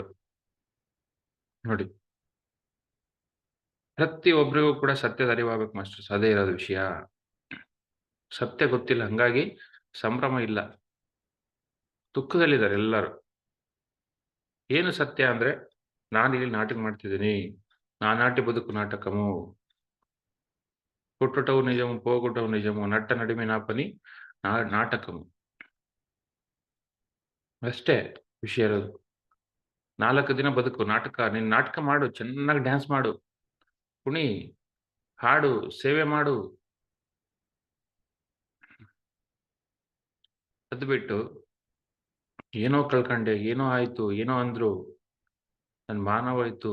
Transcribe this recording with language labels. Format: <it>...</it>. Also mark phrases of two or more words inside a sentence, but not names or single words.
<kn>ನೋಡಿ, ಪ್ರತಿಯೊಬ್ಬರಿಗೂ ಕೂಡ ಸತ್ಯದ ಅರಿವಾಗಬೇಕು ಮಾಸ್ಟರ್ಸ್. ಅದೇ ಇರೋದು ವಿಷಯ. ಸತ್ಯ ಗೊತ್ತಿಲ್ಲ, ಹಂಗಾಗಿ ಸಂಭ್ರಮ ಇಲ್ಲ. ದುಃಖದಲ್ಲಿದ್ದಾರೆ ಎಲ್ಲರೂ. ಏನು ಸತ್ಯ ಅಂದ್ರೆ ನಾನಿಲ್ಲಿ ನಾಟಕ ಮಾಡ್ತಿದ್ದೀನಿ.</kn> <te>నానాటి బదుకు నాటకము. పుట్టుటవు నిజము పోగొట్టవు నిజము నట్ట నడిమి నా పని నాటకము.</te> <kn>ಅಷ್ಟೇ ವಿಷಯ ಇರೋದು. 4 ದಿನ ಬದುಕು ನಾಟಕ. ನೀನ್ ನಾಟಕ ಮಾಡು, ಚೆನ್ನಾಗಿ ಡ್ಯಾನ್ಸ್ ಮಾಡು, ಕುಣಿ, ಹಾಡು, ಸೇವೆ ಮಾಡು. ಅದ್ ಬಿಟ್ಟು ಏನೋ ಕಳ್ಕೊಂಡೆ, ಏನೋ ಆಯ್ತು, ಏನೋ ಅಂದ್ರು, ನನ್ ಮಾನ ಹೋಯ್ತು.</kn>